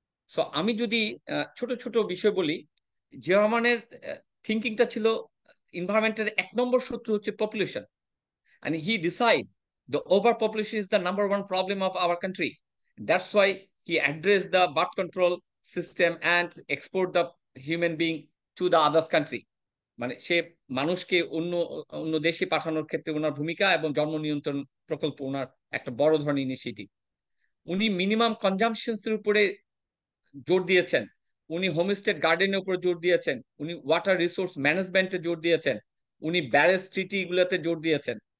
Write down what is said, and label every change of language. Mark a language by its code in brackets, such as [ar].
[bn] So আমি যদি ছোট ছোট বিষয় বলি, জিয়া রহমানের থিঙ্কিংটা ছিল এনভায়রনমেন্টের 1 নম্বর শত্রু হচ্ছে population, [en] and he decide the overpopulation is the #1 problem of our country. That's why he addressed the birth control system and export the human being to the others country. [bn] মানে সে মানুষকে অন্য অন্য দেশে পাঠানোর ক্ষেত্রে ওনার ভূমিকা এবং জন্ম নিয়ন্ত্রণ প্রকল্প ওনার একটা বড় ধরনের ইনিশিয়েটিভ। উনি মিনিমাম কনজামশনস এর উপরে জোর দিয়েছেন, উনি হোমস্টেড গার্ডেনের উপর জোর দিয়েছেন, উনি ওয়াটার রিসোর্স ম্যানেজমেন্টে জোর দিয়েছেন, উনি ব্যারেজ ট্রিটি গুলোতে জোর দিয়েছেন।